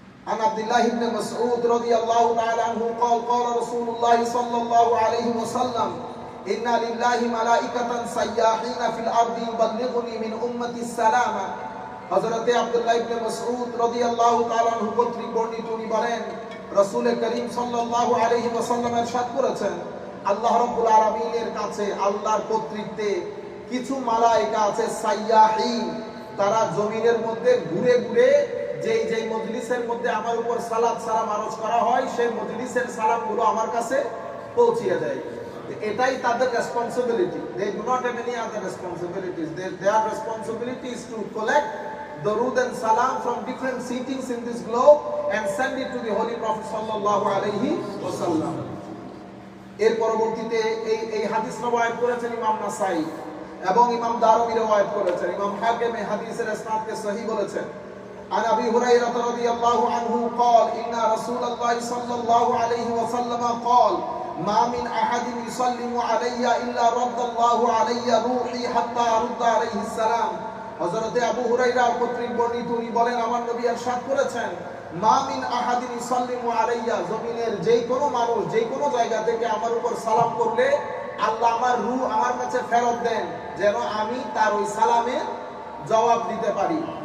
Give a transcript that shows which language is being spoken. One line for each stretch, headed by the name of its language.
Arabic: عن عبد الله بن مسعود رضي الله تعالى عنه قال قال رسول الله صلى الله عليه وسلم ইন্না লিল্লাহি মালাইকাতান সাইয়াহিনা ফিল আরদি ইউবাল্লিগুনি মিন উম্মতিস সালামা।
Bangla: হযরতে আব্দুল্লাহ ইবনে মাসউদ রাদিয়াল্লাহু তাআলা আনহু কর্তৃক বর্ণিত, উনি বলেন রাসূল করিম সাল্লাল্লাহু আলাইহি ওয়াসাল্লাম ইরশাদ করেছেন, আল্লাহ রাব্বুল আলামিনের কাছে আল্লাহর কর্তৃত্বে কিছু মালায়েকা আছে সাইয়াহিন, তারা জমিনের মধ্যে ঘুরে ঘুরে যেই মজলিসের মধ্যে আমার উপর সালাত সালাম আরজ করা হয় সেই মজলিসের সালামগুলো আমার কাছে পৌঁছিয়ে দেয়। এটাই তাদের responsibility.
English: They do not have any other responsibilities. Their responsibility is to collect darud and salam from different seatings in this globe and send it to the Holy Prophet sallallahu alaihi wasallam.
Bangla: এর পরবর্তীতে এই হাদিস রওয়ায়াত করেছেন ইমাম নাসাই এবং ইমাম দারমি রওয়ায়াত করেছেন। ইমাম হাকিম এই হাদিসের ইসনাদকে সহিহ বলেছেন।
Arabic: عن أبي هريرة رضي الله عنه قال إن رسول الله صلى الله عليه وسلم قال ما من أحد يسلم علي إلا رد الله علي روحي حتى أرد عليه السلام।
Bangla: হযরতে আবু হুরায়রা কর্তৃক বর্ণিত, উনি বলেন আমার নবী ইরশাদ করেছেন,
Arabic: মা মিন আহাদিন ইসাল্লিমু আলাইয়া,
Bangla: জমিনের যেই কোনো মানুষ যেই কোনো জায়গা থেকে আমার উপর সালাম করলে আল্লাহ আমার রূহ আমার কাছে ফেরত দেন যেন আমি তার ওই সালামের জবাব দিতে পারি।